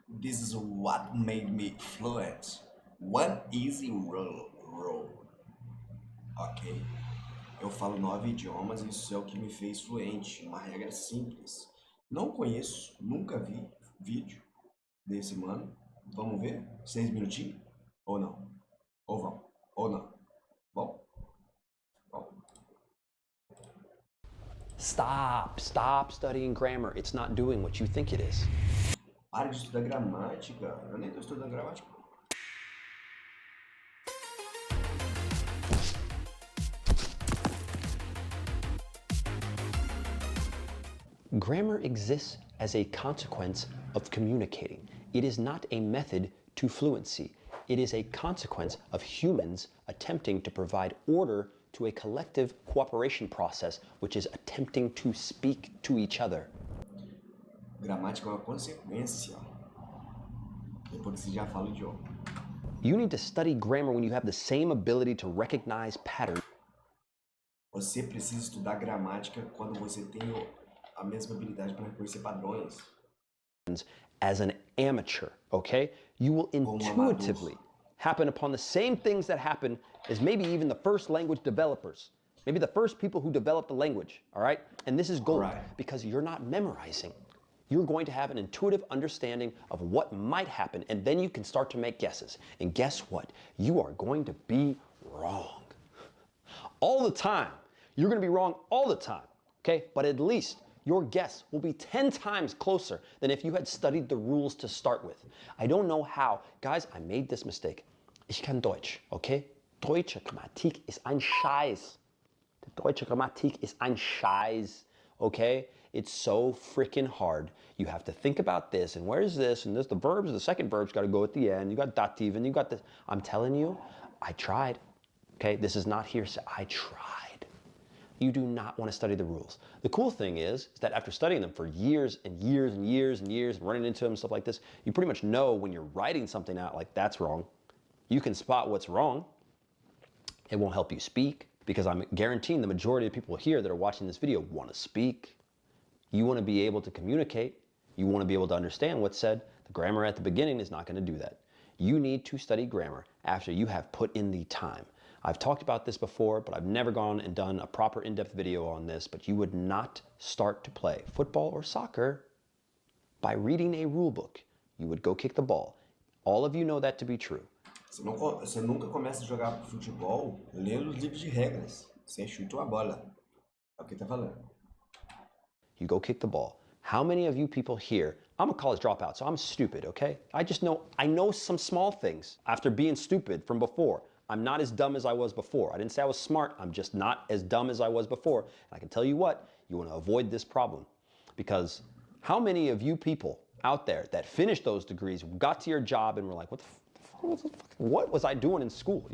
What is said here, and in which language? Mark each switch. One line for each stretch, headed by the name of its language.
English: This is what made me fluent. One easy rule. Ok.
Portuguese: Eu falo 9 idiomas e isso é o que me fez fluente. Uma regra simples. Não conheço, nunca vi vídeo desse mano. Vamos ver? 6 minutinhos? Ou não? Ou vão? Ou não? Bom? Bom.
English: Stop studying grammar. It's not doing what you think it is.
Portuguese: Pare de estudar gramática. Eu nem tô estudando gramática.
English: Grammar exists as a consequence of communicating. It is not a method to fluency. It is a consequence of humans attempting to provide order to a collective cooperation process, which is attempting to speak to each other.
Portuguese: Gramática é uma consequência. Depois que você já fala o idioma.
English: You need to study grammar when you have the same ability to recognize patterns.
Portuguese: Você precisa estudar gramática quando você tem a mesma habilidade para reconhecer padrões.
English: As an amateur, okay? You will intuitively happen upon the same things that happen as maybe even the first language developers. Maybe the first people who developed the language, all right? And this is gold because you're not memorizing. You're going to have an intuitive understanding of what might happen, and then you can start to make guesses. And guess what? You are going to be wrong. All the time. You're going to be wrong all the time, okay? But at least your guess will be 10 times closer than if you had studied the rules to start with. I don't know how. Guys, I made this mistake.
German: Ich kann Deutsch, okay? Deutsche Grammatik ist ein Scheiß. Die deutsche Grammatik ist ein Scheiß, okay?
English: It's so freaking hard. You have to think about this, and where's this, and this, the verbs, the second verb's got to go at the end. You got dative, and you got this. I'm telling you, I tried, okay? This is not hearsay. I tried. You do not want to study the rules. The cool thing is that after studying them for years and years and years and years, and running into them and stuff like this, you pretty much know when you're writing something out like that's wrong. You can spot what's wrong. It won't help you speak because I'm guaranteeing the majority of people here that are watching this video want to speak. You want to be able to communicate. You want to be able to understand what's said. The grammar at the beginning is not going to do that. You need to study grammar after you have put in the time. I've talked about this before, but I've never gone and done a proper in-depth video on this, but you would not start to play football or soccer by reading a rule book. You would go kick the ball. All of you know that to be true.
Portuguese: Você nunca começa a jogar futebol lendo os livros de regras. Você chuta uma bola. É o que tá falando.
English: You go kick the ball. How many of you people here, I'm a college dropout, so I'm stupid, okay? I know some small things after being stupid from before. I'm not as dumb as I was before. I didn't say I was smart, I'm just not as dumb as I was before. And I can tell you what, you want to avoid this problem. Because how many of you people out there that finished those degrees, got to your job and were like, what was I doing in school?